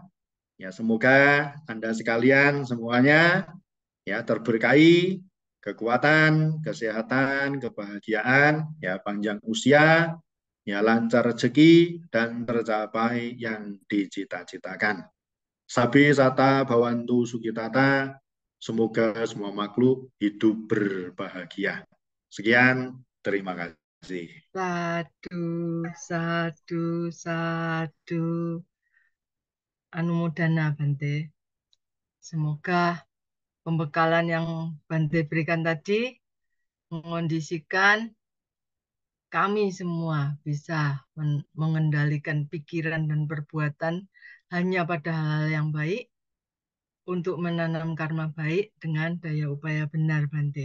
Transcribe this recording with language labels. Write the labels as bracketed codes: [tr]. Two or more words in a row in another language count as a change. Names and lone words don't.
[id] Ya semoga Anda sekalian semuanya ya terberkahi kekuatan, kesehatan, kebahagiaan, ya panjang usia, ya lancar rezeki dan tercapai yang dicita-citakan. [pi] Sabi sata bawantu sukitata, [id] semoga semua makhluk hidup berbahagia. Sekian, terima kasih. [pi] Sadu, sadu, sadu. [id] Anumodana Bante. Semoga pembekalan yang Bante berikan tadi mengondisikan kami semua bisa mengendalikan pikiran dan perbuatan hanya pada hal yang baik untuk menanam karma baik dengan daya upaya benar Bante.